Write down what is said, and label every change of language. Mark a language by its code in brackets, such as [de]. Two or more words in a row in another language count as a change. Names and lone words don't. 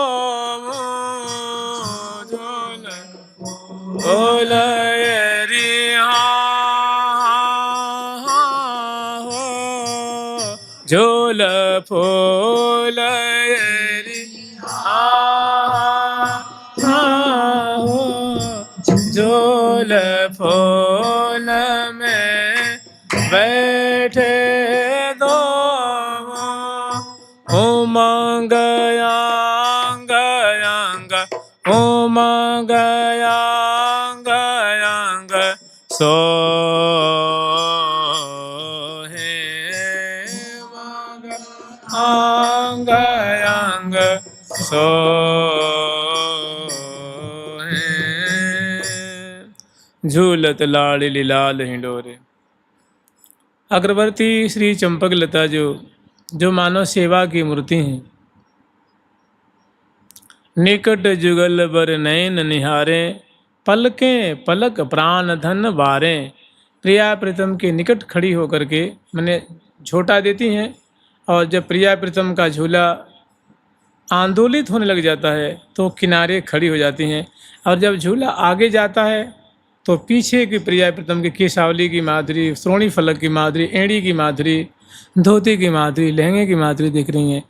[bra] झूल फूल झूल फूल झूल फूल में बैठे दो, उमंग अंग अंग, उमंग अंग अंग सो अंग अंग सो झूलत लाड़ी लाल हिंडोरे। [hi] अग्रवर्ती श्री चंपक लता जो मानव सेवा की मूर्ति हैं, [bra] निकट जुगल बर नयन निहारे, पलकें पलक प्राण धन बारे। [hi] प्रिया प्रीतम के निकट खड़ी होकर के मैंने झोटा देती हैं, और जब प्रिया प्रीतम का झूला आंदोलित होने लग जाता है तो किनारे खड़ी हो जाती हैं, और जब झूला आगे जाता है तो पीछे की प्रिया प्रीतम की केशावली की माधुरी, श्रोणी फलक की माधुरी, एड़ी की माधुरी, धोती की माधुरी, लहंगे की माधुरी दिख रही हैं।